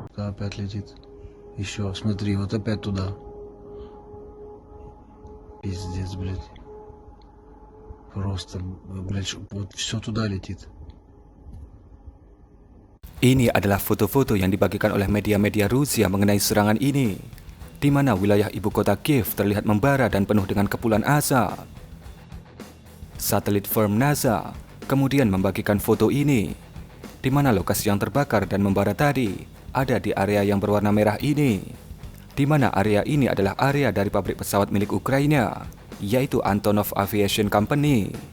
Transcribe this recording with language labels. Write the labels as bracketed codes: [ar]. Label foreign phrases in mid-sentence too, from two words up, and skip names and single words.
[ru] опять летит. Еще, смотри, вот опять туда. Пиздец, блядь. Просто, блядь, вот все туда летит. [id] Ini adalah foto-foto yang dibagikan oleh media-media Rusia mengenai serangan ini, di mana wilayah ibu kota Kiev terlihat membara dan penuh dengan kepulan asap. Satelit firm NASA kemudian membagikan foto ini, di mana lokasi yang terbakar dan membara tadi ada di area yang berwarna merah ini, di mana area ini adalah area dari pabrik pesawat milik Ukraina, yaitu Antonov Aviation Company.